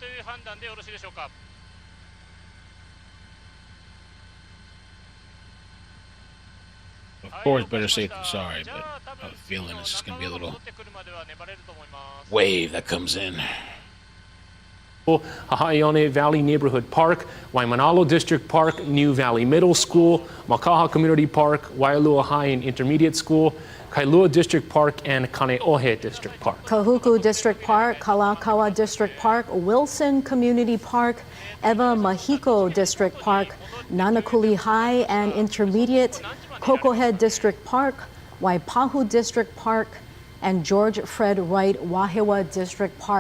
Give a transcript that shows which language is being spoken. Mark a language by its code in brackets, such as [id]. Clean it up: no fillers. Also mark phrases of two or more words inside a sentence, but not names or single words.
[en] Of course, better safe than sorry, but I have a feeling it's just gonna be a little wave that comes in. Hahaione Valley Neighborhood Park, Waimanalo District Park, New Valley Middle School, Makaha Community Park, Waialua High and Intermediate School, Kailua District Park, and Kaneohe District Park. Kahuku District Park, Kalakaua District Park, Wilson Community Park, Eva Mahiko District Park, Nanakuli High and Intermediate, Kokohead District Park, Waipahu District Park, and George Fred Wright Wahiawa District Park.